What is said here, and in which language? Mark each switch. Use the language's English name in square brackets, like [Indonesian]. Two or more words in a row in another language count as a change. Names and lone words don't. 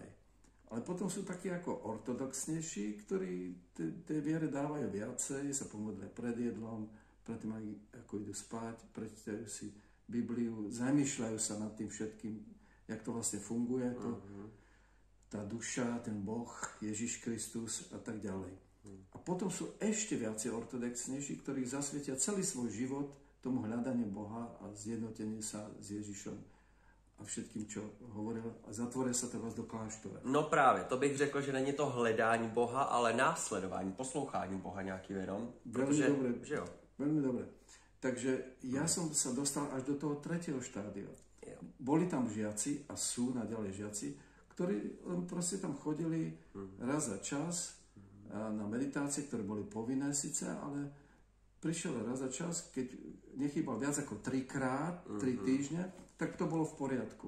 [Slovak] Ale potom sú takí ako ortodoxnejší, ktorí tej viere dávajú viacej, sa pomodlia pred jedlom, predtým ako idú spať, prečítajú si Bibliu, zamýšľajú sa nad tým všetkým, jak to vlastne funguje, tá duša, ten Boh, Ježiš Kristus a tak ďalej. A potom sú ešte viacej ortodoxnejší, ktorí zasvietia celý svoj život tomu hľadaniu Boha a zjednoteniu sa s Ježišom a všetkým, čo hovoril, a zatvoria sa teraz do kláštora. [Czech] No právě, to bych řekl, že není to hledání Boha, ale následování, poslouchání Boha nějaký vědom. Protože, [Slovak] dobre, [Czech] že jo? [Slovak] Veľmi dobre. Takže ja som sa dostal až do toho 3. štádia. Boli tam žiaci a sú naďalej žiaci, ktorí proste tam chodili raz za čas na meditácie, ktoré boli povinné síce, ale prišiel raz za čas, keď nechýbal viac ako 3 týždne, tak to bolo v poriadku.